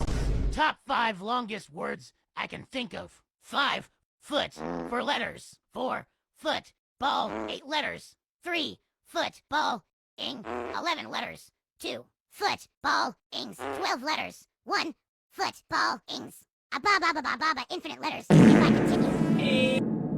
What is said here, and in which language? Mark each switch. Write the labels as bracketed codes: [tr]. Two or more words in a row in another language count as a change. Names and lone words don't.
[en] Top 5 longest words I can think of. 5 foot for letters. 4 foot ball 8 letters. 3 foot ball ing 11 letters. 2 foot ball ings 12 letters. 1 foot ball ings a ba ba ba ba ba ba infinite letters. If I continue.